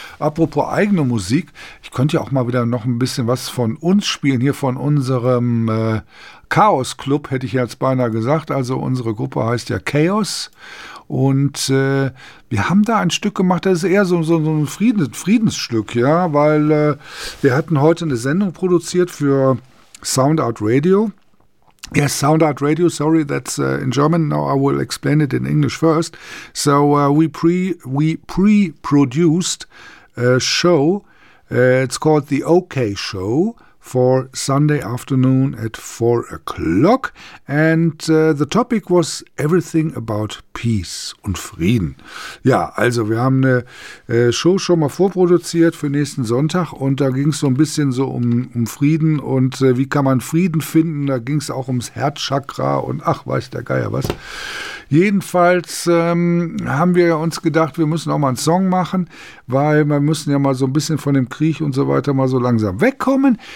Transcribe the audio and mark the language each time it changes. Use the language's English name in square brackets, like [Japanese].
[German] Apropos eigene Musik, ich könnte ja auch mal wieder noch ein bisschen was von uns spielen, hier von unserem Chaos Club, hätte ich jetzt beinahe gesagt. Also unsere Gruppe heißt ja Chaos. Und wir haben da ein Stück gemacht, das ist eher so ein Friedensstück, ja, weil wir hatten heute eine Sendung produziert für Sound Art Radio. [English] Yes, Sound Art Radio, sorry, that's in German. Now I will explain it in English first. So we pre-produced a show. It's called the OK Show. For Sunday afternoon at 4 o'clock, and the topic was everything about peace [German] und Frieden. Ja, also wir haben eine Show schon mal vorproduziert für nächsten Sonntag und da ging es so ein bisschen so um Frieden und wie kann man Frieden finden. Da ging es auch ums Herzchakra und ach weiß der Geier was. Jedenfalls haben wir uns gedacht, wir müssen auch mal einen Song machen, weil wir müssen ja mal so ein bisschen von dem Krieg und so weiter mal so langsam wegkommen.